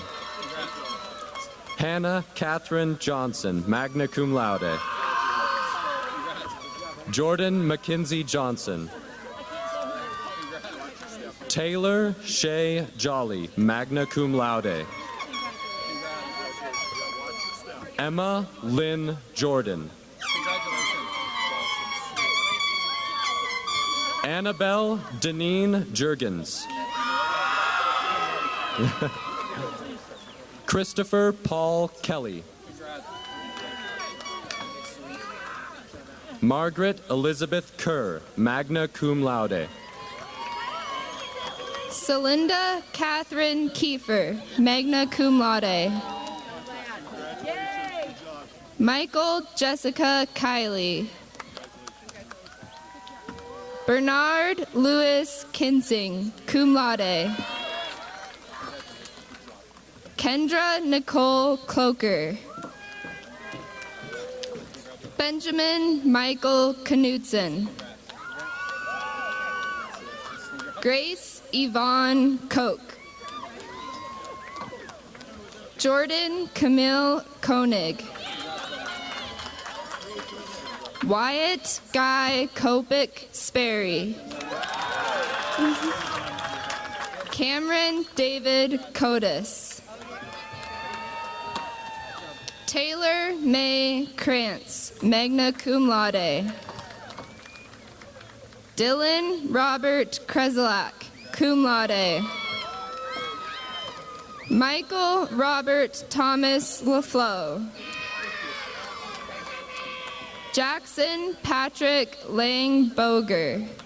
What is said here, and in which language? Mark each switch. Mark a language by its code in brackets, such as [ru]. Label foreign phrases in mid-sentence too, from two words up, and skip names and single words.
[en] Hannah Catherine Johnson, [la] magna cum laude. [en] Jordan Mackenzie Johnson. Taylor Shea Jolly, [la] magna cum laude. [en] Emma Lynn Jordan. Annabelle Deneen Jurgens. Christopher Paul Kelly. Margaret Elizabeth Kerr, [la] magna cum laude. [en] Celinda Catherine Kiefer, [la] magna cum laude. [en] Michael Jessica Kiley. Bernard Louis Kinsing, [la] cum laude. [en] Kendra Nicole Cloker. Benjamin Michael Knudsen. Grace Yvonne Koch. Jordan Camille Koenig. Wyatt Guy Kopik Sperry. Cameron David Codis. Taylor May Krantz, [la] magna cum laude. [en] Dylan Robert Kreslak, [la] cum laude. [en] Michael Robert Thomas LaFleur. Jackson Patrick Lang Boger.